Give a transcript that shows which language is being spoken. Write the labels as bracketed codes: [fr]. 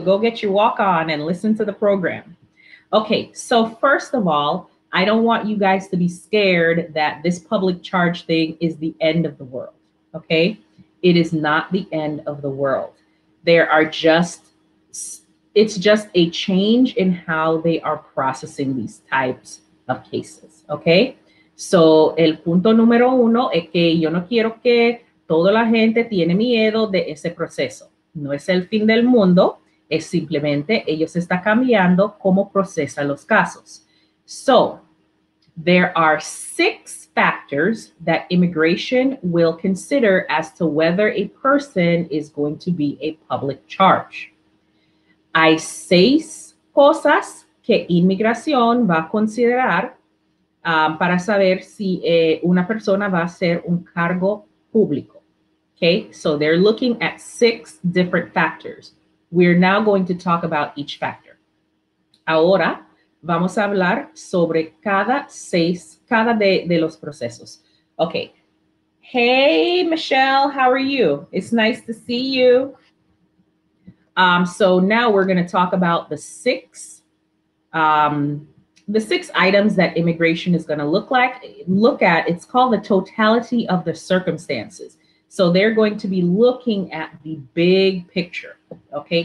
[en] Go get your walk on and listen to the program. Okay, so first of all, I don't want you guys to be scared that this public charge thing is the end of the world, okay? It is not the end of the world. It's just a change in how they are processing these types of cases, okay? [es] So, el punto número uno es que yo no quiero que toda la gente tiene miedo de ese proceso. No es el fin del mundo, es simplemente ellos están cambiando cómo procesa los casos. [en] So, there are 6 factors that immigration will consider as to whether a person is going to be a public charge. [es] Hay 6 cosas que inmigración va a considerar para saber si una persona va a ser un cargo público. [en] Okay, so they're looking at 6 different factors. We're now going to talk about each factor. [es] Ahora vamos a hablar sobre cada de los procesos. [en] Okay. Hey, Michelle, how are you? It's nice to see you. So now we're going to talk about the 6 items that immigration is going to look at. It's called the totality of the circumstances. So they're going to be looking at the big picture, okay?